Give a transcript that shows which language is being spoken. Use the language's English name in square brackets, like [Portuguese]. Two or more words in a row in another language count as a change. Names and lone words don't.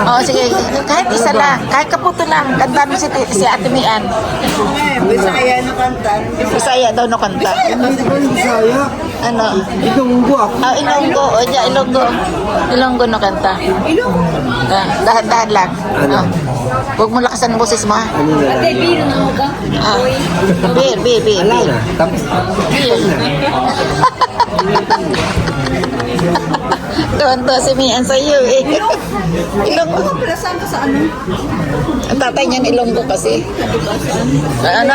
[Filipino] Oh, sige. Kahit isa lang. Kahit kaputo lang. Kantahan mo si Ate Mian. Bisaya na kanta. Bisaya daw no kanta. Hindi ko yung Bisaya. Ano? Ilonggo ako. Ilonggo. O, diya, Ilonggo. Ilonggo no kanta. Ilonggo? Dahan-dahan lang. Ano? Huwag mo lakasan ang boses mo, ha? Ano na [Japanese] でビール飲もうか [Filipino] Beer. Wala na. Tapos, Tuwan-tuwa si Mian sa iyo, eh. Ilonggo. Saan ka sa ano? Ang tatay niyan Ilonggo kasi. Ano?